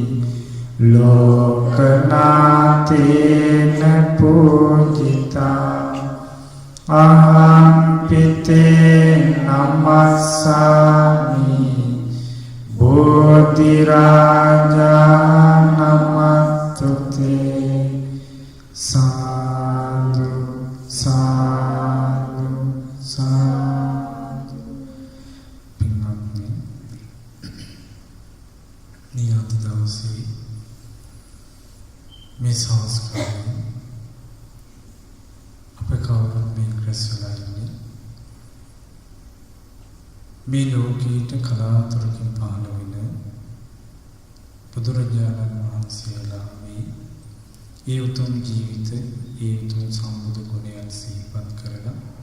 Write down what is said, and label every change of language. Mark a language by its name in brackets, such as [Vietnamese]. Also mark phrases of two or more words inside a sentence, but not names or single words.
[Pali] ලෝකනාතේන පූජිතා අහං පිතේ නමස්සාමි බෝධි රාජා නමස්තුතේ සාදු [Sinhala] සාදු සාදු පින්වත්නි නියත දවසේ මේ සංස්කාරය අපේ කවුරුත් මේ රැස්වලා ඉන්නේ මේ ලෝකීට කලාතුරකින් පහළ වෙන බුදුරජාණන් වහන්සේලාගේ ඒ උතුම් ජීවිත ඒ උතුම් සම්බුදු ගුණයන් සිහිපත් කරලා